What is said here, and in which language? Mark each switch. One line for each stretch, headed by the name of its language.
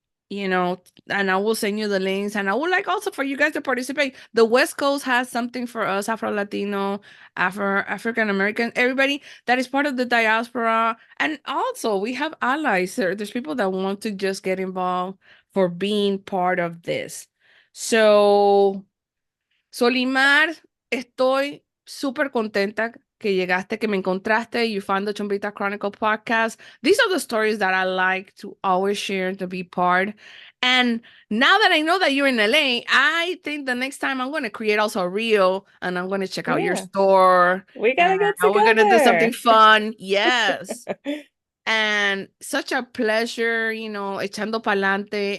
English: You know, and I will send you the links. And I would like also for you guys to participate. The West Coast has something for us, Afro Latino, African American, everybody that is part of the diaspora. And also we have allies. There's people that want to just get involved for being part of this.
Spanish: So Solimar, estoy súper contenta que llegaste, que me encontraste.
English: You found the Chombita Chronicle podcast. These are the stories that I like to always share, to be part. And now that I know that you're in LA, I think the next time I'm going to create also a reel and I'm going to check out your Yeah. store. We And gotta get we're going to do something fun. Yes. And such a pleasure,
Spanish: echando pa'lante.